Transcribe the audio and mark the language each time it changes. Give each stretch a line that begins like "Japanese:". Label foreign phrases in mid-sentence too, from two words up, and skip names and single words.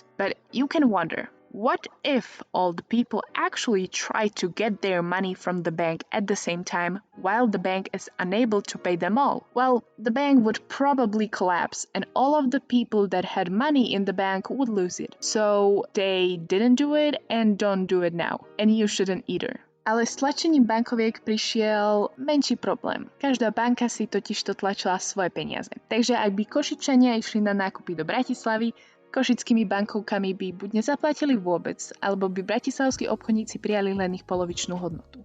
English: But you can wonder, what if all the people actually try to get their money from the bank at the same time while the bank is unable to pay them all? Well, the bank would probably collapse and all of the people that had money in the bank would lose it. So they didn't do it and don't do it now. And you shouldn't either.
Slovak: Ale s tlačením bankoviek prišiel menší problém. Každá banka si totižto tlačila svoje peniaze. Takže ak by Košičania išli na nákupy do Bratislavy, košickými bankovkami by buď nezaplatili vôbec, alebo by bratislavskí obchodníci prijali len ich polovičnú hodnotu.